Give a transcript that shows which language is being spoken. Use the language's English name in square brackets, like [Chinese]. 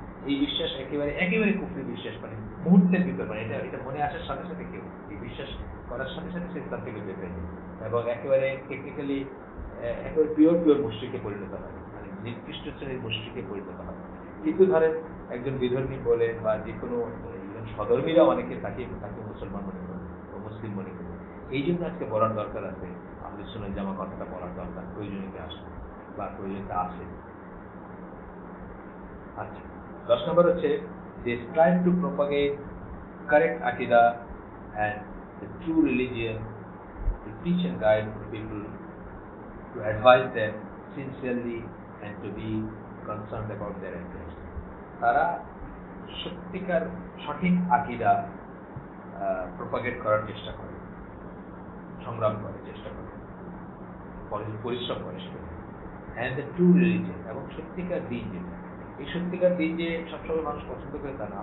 [Bangla] এই বিশ্বাস একেবারে কুফরি বিশ্বাস, মানে মুহূর্তের ভিতর, মানে এটা মনে আসার সাথে সাথে কেউ এই বিশ্বাস করার সাথে সাথে সে ইসলাম থেকে বের হয়ে যায় এবং একেবারে টেকনিক্যালি একেবারে পিওর মুশরিকে পরিণত হয়, মানে নিকৃষ্ট শ্রেণীর মুশরিকে পরিণত হয়। কিন্তু ধরেন একজন বিধর্মী বলে বা যে কোনো সধর্মীরা অনেকে তাকে মুসলমান মনে করে ও মুসলিম মনে করে। এই জন্য আজকে বলার দরকার আছে, আহলে সুন্নাত জামা কথাটা বলার দরকার, প্রয়োজনীয়তা আসে বা প্রয়োজনীয়তা আসে। আচ্ছা, 10 নম্বর হচ্ছে [English] they strive to propagate correct aqidah and the true religion, to teach and guide people, to advise them sincerely and to be concerned about their affairs. [Bangla] তারা সত্যিকার সঠিক আকিদা প্রপাগেট করার চেষ্টা করে, সংগ্রাম করে, চেষ্টা করে, পরিশ্রম করে সেটা, [English] and the true religion, [Bangla] এবং সত্যিকার দিন যেটা, এই সত্যিকার দিন যে সবসময় মানুষ পছন্দ করে তা না।